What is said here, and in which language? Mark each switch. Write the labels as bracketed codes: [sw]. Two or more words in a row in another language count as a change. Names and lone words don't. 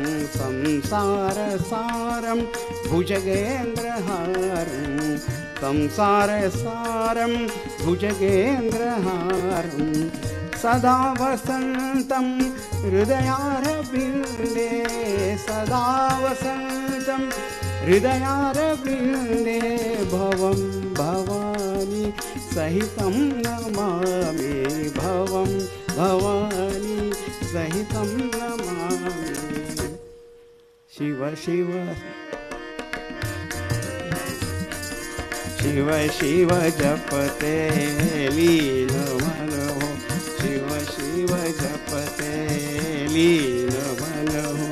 [sa] संसार सारम भुजगेन्द्रहारम, संसार सारम भुजगेन्द्रहारम, सदा वसन्तं हृदयारविन्दे, सदा वसन्तं हृदयारविन्दे, भवं भवानी सहितं नमामि, भवं भवानी सहितं नमामि। [hi] शिव शिव शिव शिव जपते लीन मन हो। शिव शिव जपते लीन मन हो।